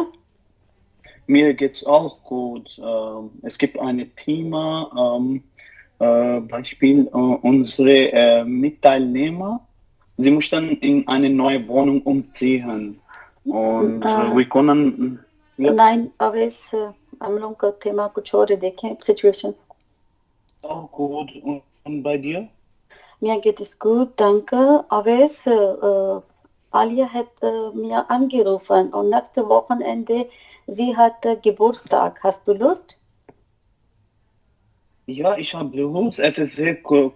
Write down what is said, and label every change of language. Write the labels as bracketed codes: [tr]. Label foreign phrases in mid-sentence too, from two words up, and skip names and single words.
[de] Mir geht's auch gut. Es gibt ein Thema, Beispiel unsere Mitteilnehmer. Sie mussten in eine neue Wohnung umziehen und wir können [hi] नहीं अवे इस हम लोग का थीमा कुछ और है देखें सिचुएशन [de] auch gut. Und bei dir? mir geht es gut danke Aves Alia hat mir angerufen und nächste Wochenende sie hat Geburtstag hast du Lust Ja, ich habe Lust. Es ist sehr cool.